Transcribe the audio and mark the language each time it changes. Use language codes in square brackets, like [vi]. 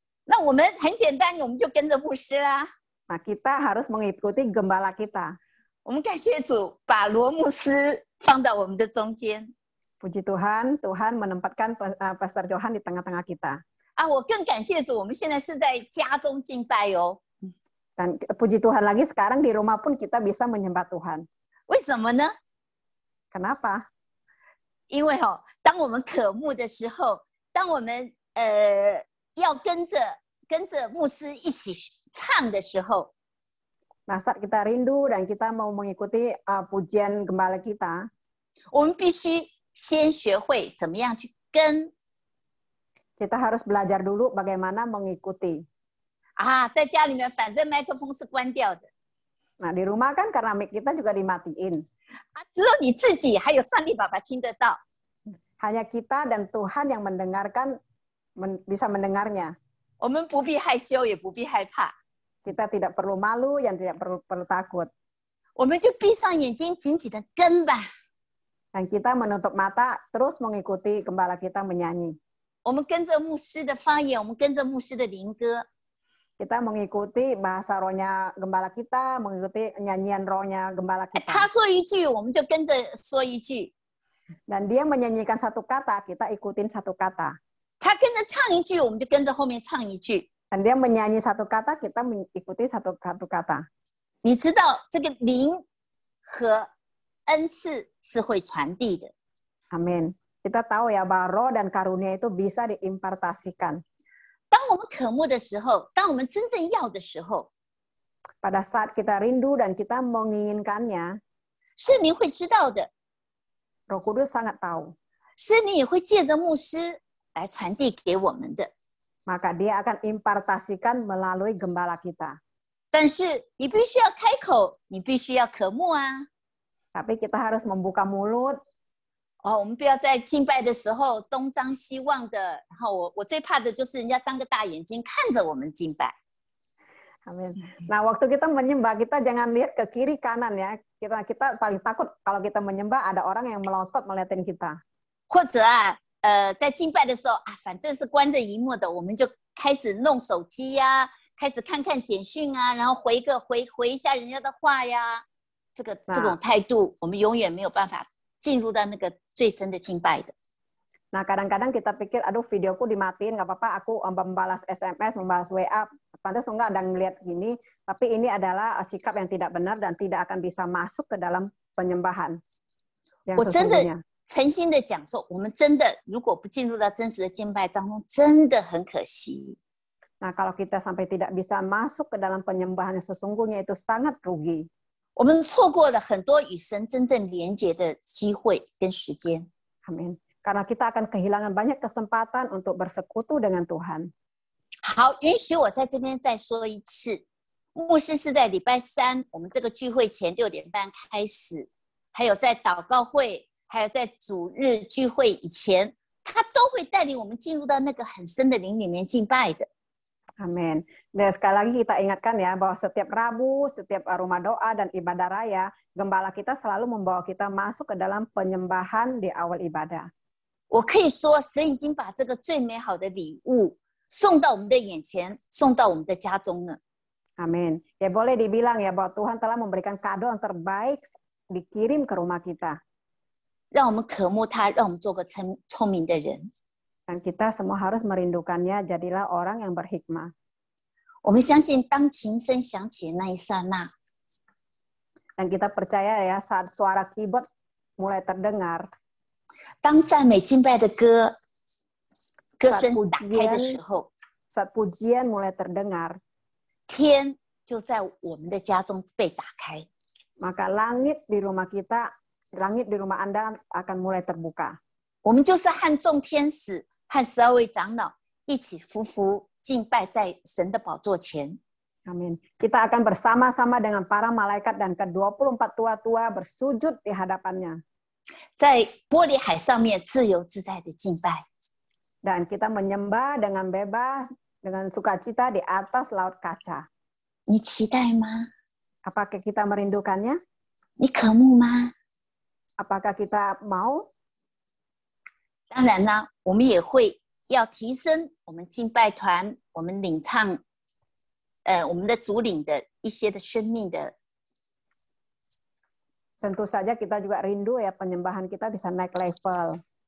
[zh] 那我们很简单，我们就跟着牧师啦。 [id] Nah, kita harus mengikuti gembala kita. [zh] 我们感谢主，把罗牧师放到我们的中间。 [id] Puji Tuhan, Tuhan menempatkan Pastor Johan di tengah-tengah kita. [zh] 啊，我更感谢主，我们现在是在家中敬拜哦。 [id] Dan puji Tuhan lagi sekarang di rumah pun kita bisa menyembah Tuhan. [zh] 为什么呢？ [id] Kenapa? [zh] 因为当我们渴慕的时候，当我们要跟着牧师一起唱的时候， [id] Nah, saat kita rindu dan kita mau mengikuti pujian gembala kita, [zh] 我们必须先学会怎么样去跟 [id] kita harus belajar dulu bagaimana mengikuti. [zh] 啊，在家里面反正麦克风是关掉的 [id] Nah, di rumah kan karena mic kita juga dimatiin. [zh] 啊，只有你自己还有上帝爸爸听得到。 [id] Hanya kita dan Tuhan yang mendengarkan, bisa mendengarnya. [zh] 我们不必害羞，也不必害怕， [id] Kita tidak perlu malu, yang tidak perlu takut. [zh] 我们就闭上眼睛，紧紧的跟吧。 [id] Dan kita menutup mata, terus mengikuti gembala kita menyanyi. [zh] 我们跟着牧师的发言，我们跟着牧师的灵歌， [id] Kita mengikuti bahasa rohnya gembala kita, mengikuti nyanyian rohnya gembala [zh] 他 [id] kita. [zh] 说一句，我们就跟着说一句； [id] Dan dia menyanyikan satu kata, kita ikutin satu kata. [zh] 他跟着唱一句，我们就跟着后面唱一句。 [id] Dan dia menyanyi satu kata, kita mengikuti satu kata. [zh] 你知道这个灵和恩赐是会传递的。 [id] Amin. Kita tahu ya bahwa roh dan karunia itu bisa diimpartasikan. [zh] 当我们渴慕的时候，当我们真正要的时候， [id] Pada saat kita rindu dan kita menginginkannya, [zh] 圣灵会知道的， [id] Roh Kudus sangat tahu. [zh] 圣灵也会借着牧师来传递给我们的。 [id] Maka dia akan impartasikan melalui gembala kita. [zh] 但是你必须要开口，你必须要渴慕啊！ [id] Tapi kita harus membuka mulut. [zh] 哦，我们不要在敬拜的时候东张西望的。然后我最怕的就是人家张个大眼睛看着我们敬拜。 [id] Amin. Nah, waktu kita menyembah, kita jangan lihat ke kiri kanan ya. Kita paling takut kalau kita menyembah ada orang yang melotot melihatin kita. [zh] 或者在敬拜的时候啊，反正是关着荧幕的，我们就开始弄手机呀、开始看看简讯啊，然后回一下人家的话呀。这种态度，我们永远没有办法进入到那个最深的敬拜的。 [id] Nah, kadang-kadang kita pikir, aduh videoku dimatiin, nggak apa-apa, aku membalas SMS, membalas WA, pantas enggak ada ngeliat gini, tapi ini adalah sikap yang tidak benar dan tidak akan bisa masuk ke dalam penyembahan yang [zh] 我真的 [id] sesungguhnya. [zh] 诚心的讲说，我们真的如果不进入到真实的敬拜当中，真的很可惜。 [id] Nah, kalau kita sampai tidak bisa masuk ke dalam penyembahan yang sesungguhnya itu sangat rugi. [zh] 我们错过了很多与神真正连结的机会跟时间。 [id] Amin. Karena kita akan kehilangan banyak kesempatan untuk bersekutu dengan Tuhan. [zh] 好，允许我在这边再说一次，牧师是在礼拜三我们这个聚会前6点半开始，还有在祷告会，还有在主日聚会以前，他都会带领我们进入到那个很深的灵里面敬拜的。 [id] Amin. Dan sekali lagi kita ingatkan ya bahwa setiap Rabu, setiap rumah doa dan ibadah raya, gembala kita selalu membawa kita masuk ke dalam penyembahan di awal ibadah. [zh] 我可以说，神已经把这个最美好的礼物送到我们的眼前，送到我们的家中了。 [id] Amin. Ya boleh dibilang ya bahwa Tuhan telah memberikan kado yang terbaik dikirim ke rumah kita. [zh] 让我们渴慕他，让我们做个聪明的人。 [id] Dan kita semua harus merindukannya, jadilah orang yang berhikmah. [zh] 我们相信，当琴声响起的那一刹那， [id] Dan kita percaya ya saat suara keyboard mulai terdengar, [zh] 当赞美敬拜的歌声打开的时候， [id] saat pujian mulai terdengar, [zh] 天就在我们的家中被打开。 [id] maka langit di rumah kita, langit di rumah Anda akan mulai terbuka. [zh] 我们就是和众天使和12位长老一起匍匐敬拜在神的宝座前。 [id] Amin. Kita akan bersama-sama dengan para malaikat dan ke-24 tua-tua bersujud di hadapannya. [zh] 在玻璃海上面自由自在的敬拜。 [id] Dan kita menyembah dengan bebas, dengan sukacita di atas laut kaca. [zh] 你期待吗？ [id] Apakah kita merindukannya? [zh] 你渴慕吗？ [id] Apakah kita mau? [zh] 当然呢，我们也会要提升我们敬拜团，我们领唱，我们的主领的一些的生命的。 [id] Tentu saja kita juga rindu ya penyembahan kita bisa naik level.